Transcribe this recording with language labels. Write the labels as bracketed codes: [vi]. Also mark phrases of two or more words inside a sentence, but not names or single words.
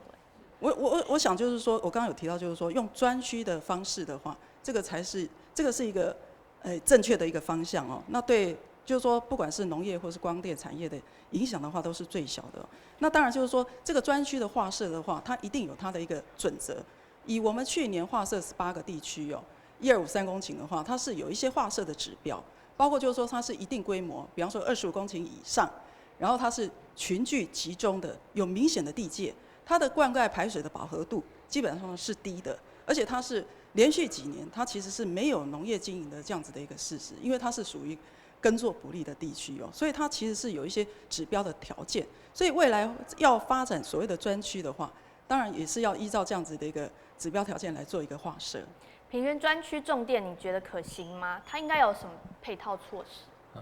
[zh] 我想就是說，我剛剛有提到，就是說用專區的方式的話，這個是一個正確的一個方向哦。那對，就是說不管是農業或是光電產業的影響的話，都是最小的。那當然就是說，這個專區的劃設的話，它一定有它的一個準則。以我們去年劃設18個地區哦，1253公頃的話，它是有一些劃設的指標，包括就是說它是一定規模，比方說25公頃以上，然後它是群聚集中的，有明顯的地界。它的灌溉排水的飽和度基本上是低的，而且它是連續幾年，它其實是沒有農業經營的這樣子的一個事實，因為它是屬於耕作不利的地區哦，所以它其實是有一些指標的條件，所以未來要發展所謂的專區的話，當然也是要依照這樣子的一個指標條件來做一個劃設。平原專區種電，你覺得可行嗎？它應該有什麼配套措施？